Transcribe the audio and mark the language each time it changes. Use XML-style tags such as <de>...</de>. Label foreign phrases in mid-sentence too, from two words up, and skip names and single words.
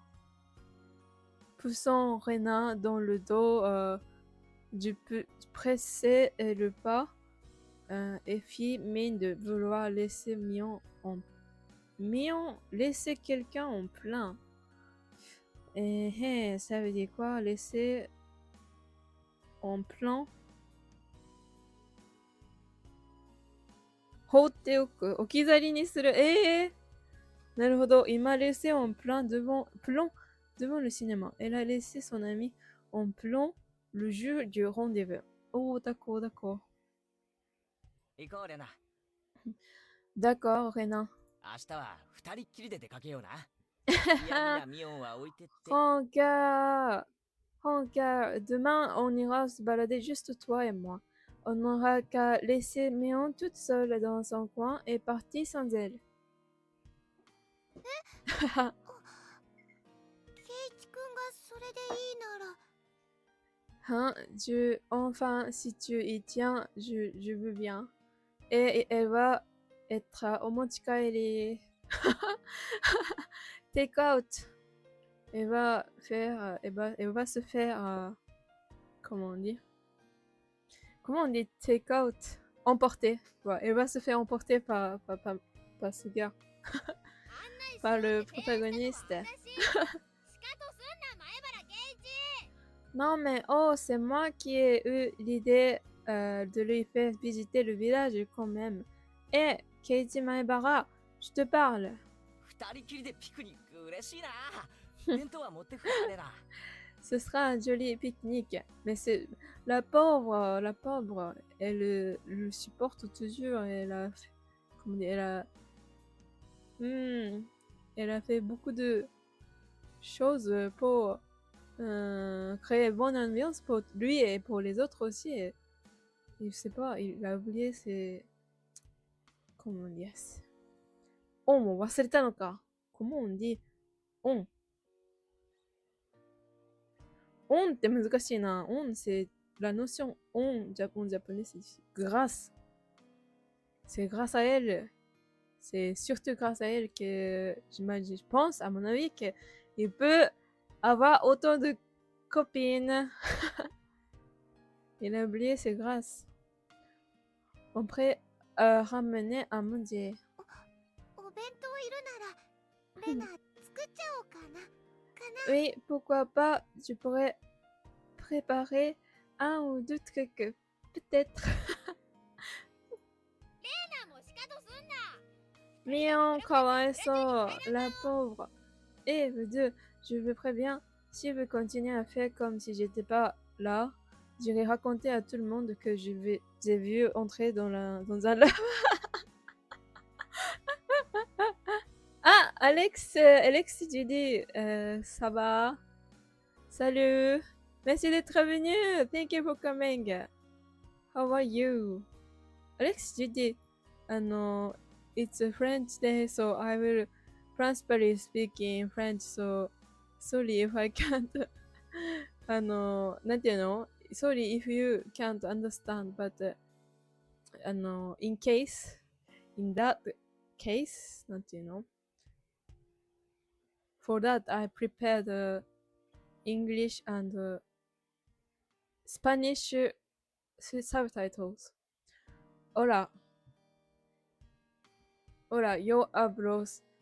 <fr>Poussant Rena dans le dos, je pressais le pas et fit mine de vouloir laisser laisser quelqu'un en plein. Ça veut dire quoi? Laisser en plan?</fr> <ja>放っておく。置き去りにする。なるほど。</ja> <fr>Il m'a laissé en plan devant le cinéma. Elle a laissé son ami en plan le jour du rendez-vous. Oh, d'accord, d'accord.</fr> <ja>行こうレナ。</ja> <fr>D'accord, Rena.</fr> <ja>明日は二人っきりで出かけような。いやミオンは置いてって。</ja> <fr>Regarde, regarde. Demain, on ira se balader juste toi et moi. On n'aura qu'à laisser Mion toute seule dans son coin et partir sans elle.</fr> <ja>ケイチくんがそれでいいなら。</ja> <fr>Hein, enfin, si tu y tiens, je veux bien. Et elle va être omochikaeri.</fr> <en>Take out.</en> <fr>Elle va se faire, comment on dit? Comment on dit</fr> <en>take out?</en> <fr>Emporter. Ouais, elle va se faire emporter par ce gars. Par le protagoniste. Non mais oh, c'est moi qui ai eu l'idée de lui faire visiter le village quand même. Eh, Keiichi Maebara, je te parle.</fr> <ja>二人きりでピクニック嬉しいな。弁当は持ってくからレナ。</ja> <fr>Ce sera un joli pique-nique. Mais c'est la pauvre, elle le supporte toujours. Elle a, comment dire, elle a fait beaucoup de choses pour créer bonne ambiance pour lui et pour les autres aussi. Et je sais pas, il a oublié ses... Comment dire?</fr> <ja>On も忘れたのか。</ja> <fr>Comment on dit on?</fr> <ja>On って難しいな。</ja> <fr>On, c'est la notion on en japonais, c'est grâce. C'est grâce à elle. C'est surtout grâce à elle que j'imagine, je pense, à mon avis, qu'il peut avoir autant de copines. Il a oublié ses grâces. On pourrait ramener à manger.</fr> <ja>お弁当いるならレナ作っちゃおうかな。</ja> <fr>Oui, pourquoi pas, je pourrais préparer un ou deux trucs. Peut-être. Mion, kawaii-so, la pauvre. Et vous deux, je vous préviens, si vous continuez à faire comme si j'étais pas là, j'irai raconter à tout le monde que j'ai vu entrer dans un Ah, Alex, tu dis, ça va? Salut! Merci d'être venu!</fr> <en>Thank you for coming! How are you? Alex,</en> <fr>tu dis,</fr> <en>it's a French day, so I will principally speak in French, so sorry if I can't,</en> <ja>なんていうの?</ja> <en>Sorry if you can't understand, but, in that case,</en> <ja>なんていうの?</ja> <en>For that, I prepared English and Spanish subtitles.</en> <es>Hola. Hola, yo hablos</es>